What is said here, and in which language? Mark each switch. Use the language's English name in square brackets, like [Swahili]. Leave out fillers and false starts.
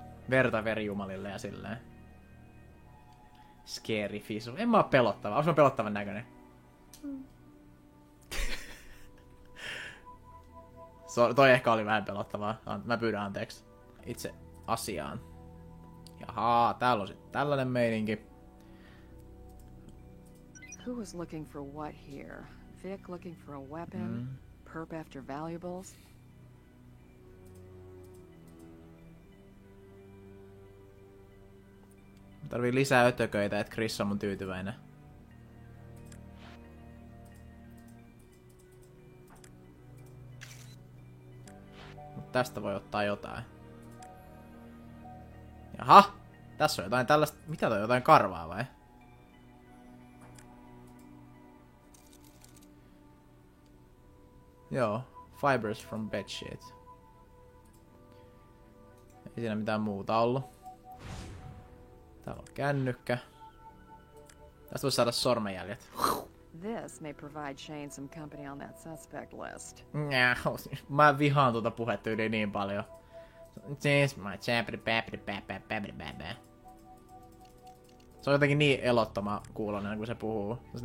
[Finnish] Verta verijumalille ja silleen. Scary Fisu. En mä oo pelottava. Onks mä pelottavan näköinen? Toi ehkä oli vähän pelottavaa. Mä pyydän anteeksi. Itse asiaan. Jaha, täällä on sit tällainen meininki. [English] Who was looking for what here? Vic looking for a weapon? Perp after valuables? [Finnish] Tarvii lisää ötököitä, että Chris on mun tyytyväinen. Mut tästä voi ottaa jotain. Jaha! Tässä on jotain tällaista... Mitä toi? Jotain karvaa vai? [English] Joo. Fibers from bedsheet. [Finnish] Ei siinä mitään muuta ollut. Täällä on kännykkä. Tästä voisi saada sormenjäljet. [English] This may provide Shane some company on that suspect list. [Finnish] Mä vihaan tuota puhetyyliä niin paljon. Se on jotenkin niin elottoma kuulonen, kun se puhuu.